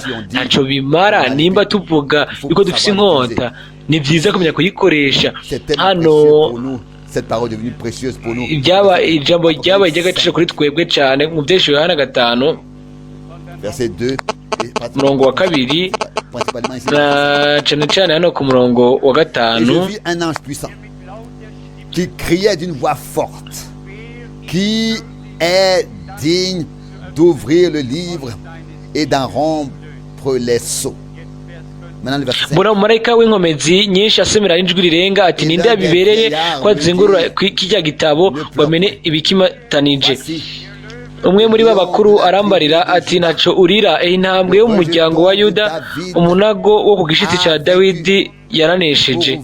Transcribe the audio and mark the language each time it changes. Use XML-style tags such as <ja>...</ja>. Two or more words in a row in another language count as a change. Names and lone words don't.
<rn>Ntacyo bimara nimba tuvuga yuko dufise inkota, ni byiza kumenya kuyikoresha. Hano ijambo ryabaye iry'agaciro kuri twebwe cyane mu byesho Yohana 5 murongo wa 2 na cyane hano ku murongo wa 5,</rn> <fr>qui criait d'une voix forte, qui est digne d'ouvrir le livre et d'en rompre les sceaux.</fr> <rn>Mbona umumarayika w'inkomezi nyinshi asemera n'ijwi rirenga ati, ninde yabibereye ko azingurura kijya gitabo bamene ibikimatanije. Umwe muri babakuru arambarira ati, ntaco urira, intambwe yo mu muryango wa Yuda, umunago wo ku gishitsi cya Dawidi yaranesheje.</rn>